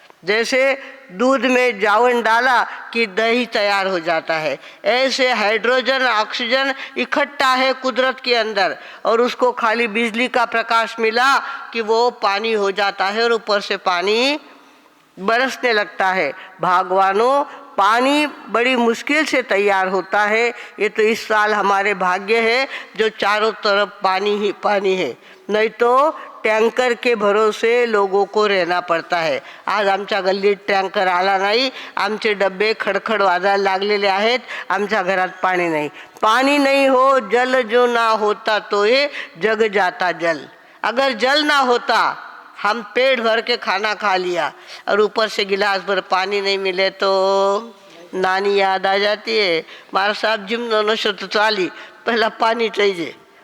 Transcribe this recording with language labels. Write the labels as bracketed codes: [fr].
[hi] जैसे दूध में जावन डाला कि दही तैयार हो जाता है, ऐसे हाइड्रोजन ऑक्सीजन इकट्ठा है कुदरत के अंदर, और उसको खाली बिजली का प्रकाश मिला कि वो पानी हो जाता है और ऊपर से पानी बरसने लगता है। भगवानों, पानी बड़ी मुश्किल से तैयार होता है। ये तो इस साल हमारे भाग्य है जो चारों तरफ पानी ही पानी है, नहीं तो टँकर के भरोसे लोगों को रहना पडता है। [mr] आज आमच्या गल्लीत टँकर आला नाही, आमचे डब्बे खडखड वाजायला लागलेले आहेत, आमच्या घरात पाणी नाही। [hi] पानी नहीं हो, जल जो ना होता तो ये जग जाता जल। अगर जल ना होता, हम पेट भर के खाना खा लिया और ऊपर से गिलास भर पानी नहीं मिले तो नानी याद आ जाती है। [gu] मारा साहब जिम नशो तो चाली, [hi] पहला पानी चाहिए।